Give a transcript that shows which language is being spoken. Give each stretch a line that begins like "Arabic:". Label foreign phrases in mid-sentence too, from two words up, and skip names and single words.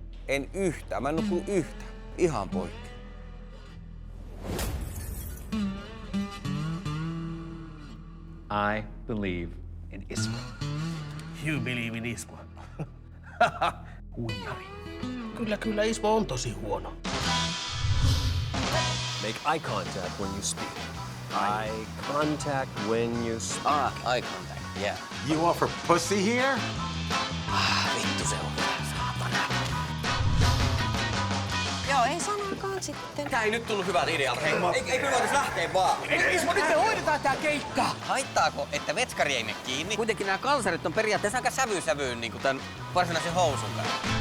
Finnish: En yhtään. Mä en nukkunut yhtään. Ihan poikki.
English: I believe in Ismo. You believe in Ismo. Huijari.
Finnish: Kyllä Ismo on tosi huono.
English: Make eye contact when you speak. Eye contact when you speak. Eye contact, yeah. You offer pussy here?
Finnish: Vittu se on. Joo, ei sanakaan sitten. Tää ei nyt tullut hyvältä idealta. Hei, eikö me voitais lähteä vaan? Ismo, nyt me hoidetaan tää keikka! Haittaako, että vetskari ei mene kiinni? Kuitenkin nämä kalsarit on periaatteessa aika sävyyn niin kuin tän varsinaisen housun kanssa.